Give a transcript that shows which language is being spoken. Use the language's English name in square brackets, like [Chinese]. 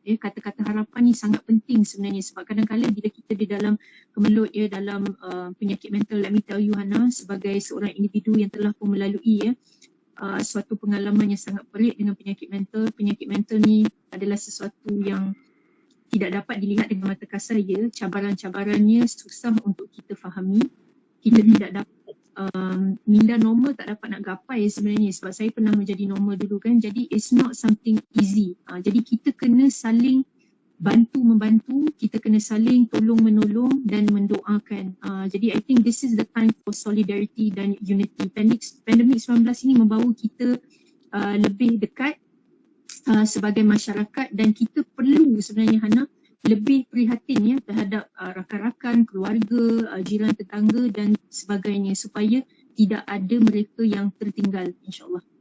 [Malay] Kata-kata harapan ni sangat penting sebenarnya, sebab kadang-kadang bila kita di dalam kemelut dalam penyakit mental, [English] let me tell you [Malay] Hana, sebagai seorang individu yang telah pun melalui suatu pengalaman yang sangat pelik dengan penyakit mental. Penyakit mental ni adalah sesuatu yang tidak dapat dilihat dengan mata kasar cabaran-cabarannya susah untuk kita fahami. Kita tidak dapat minda normal tak dapat nak gapai sebenarnya, sebab saya pernah menjadi normal dulu kan. Jadi [English] it's not something easy. [Malay] Jadi kita kena saling bantu-membantu, kita kena saling tolong-menolong dan mendoakan. Jadi [English] I think this is the time for solidarity [Malay] dan [English] unity. [Malay] Pandemik 19 ini membawa kita lebih dekat sebagai masyarakat, dan kita perlu sebenarnya Hana lebih prihatin terhadap rakan-rakan, keluarga, jiran tetangga dan sebagainya, supaya tidak ada mereka yang tertinggal, insyaAllah.